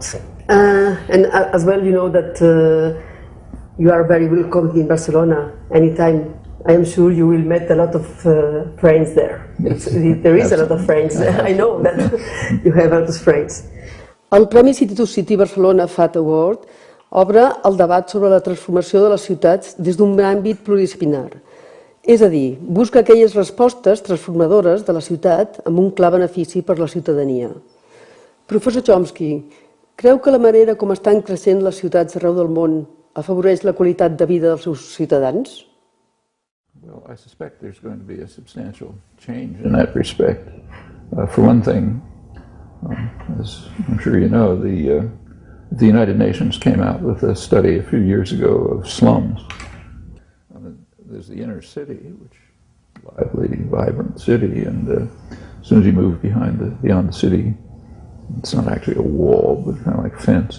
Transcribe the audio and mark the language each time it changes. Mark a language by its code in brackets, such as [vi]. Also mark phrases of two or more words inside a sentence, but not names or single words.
[en] And as well, you know that you are very welcome in Barcelona anytime. I am sure you will meet a lot of friends there. There is a lot of friends. I know that you have a lot of friends. [ca] El Premi City to City Barcelona FAT Award obre el debat sobre la transformació de les ciutats des d'un àmbit pluridisciplinar. És a dir, busca aquelles respostes transformadores de la ciutat amb un clar benefici per la ciutadania. Professor Chomsky, creu que la manera com estan creixent les ciutats arreu del món afavoreix la qualitat de vida dels seus ciutadans? [en] Well, I suspect there's going to be a substantial change in that respect. For one thing, as I'm sure you know, the United Nations came out with a study a few years ago of slums. There's the inner city, which is a lively, vibrant city, and as soon as you move beyond the city, it's not actually a wall, but kind of like a fence.